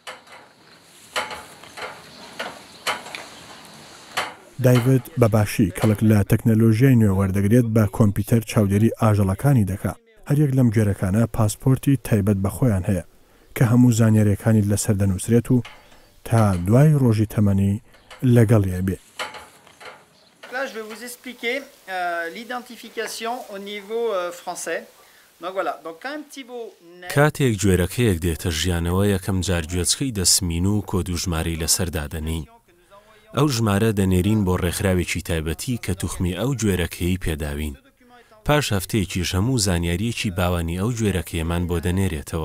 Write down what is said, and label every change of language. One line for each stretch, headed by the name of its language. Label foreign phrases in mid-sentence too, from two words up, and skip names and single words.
Central Kurdish: دایڤد بەباشی کەڵک لە تەکنەلۆژیای نوێ وەردەگرێت بە کۆمپیوتەر چاودێری ئاژەڵەکانی دەکات. هەریەک لەم گوێرەکانە پاسپۆرتی تایبەت بەخۆیان هەیە کە هەموو زانیاریەکانی لەسەر دەنووسرێت و تا دوای ڕۆژی تەمەنی لەگەڵیە بێت.
French: Là, je vais vous expliquer l'identification au niveau français. Donc voilà, donc quand un petit bout
Central Kurdish: کاتێک گوێرەکەیەک دێتە ژیانەوە یەکەم جار گوێچکەی دەسمین و کۆد و ژمارەی لەسەر دادەنین. ئەو ژمارە دەنێرین بۆ ڕێکخراوێکی تایبەتی کە توخمی ئەو گوێرەکەی پێداوین. پاش هەفتەیەکیش هەموو زانیاریەکی باوانی ئەو گوێرەکەیەمان بۆ دەنێرێتەوە.